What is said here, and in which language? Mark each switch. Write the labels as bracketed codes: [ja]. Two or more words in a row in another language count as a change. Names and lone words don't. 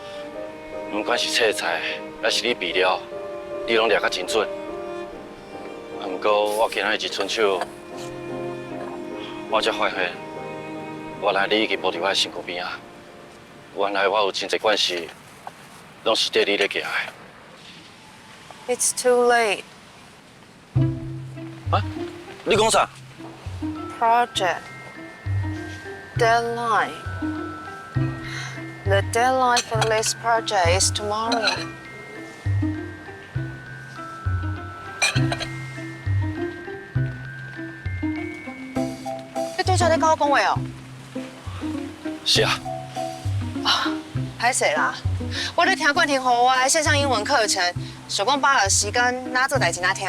[nan] 不管是切菜，还是你备料，你拢抓甲真准。不过我今仔日一伸手，我才发现，原来你已经无伫我的身躯边啊。原来我有真侪关系。拢是缀你咧行的。 [en] It's too late. [nan] 啊？你讲啥 [en] Project deadline. The deadline for this project is tomorrow. [nan] 你拄则咧跟我讲话哦？是啊。歹势啦，我咧听冠廷和我的线上英文课程，想讲把握时间，哪做代志哪听。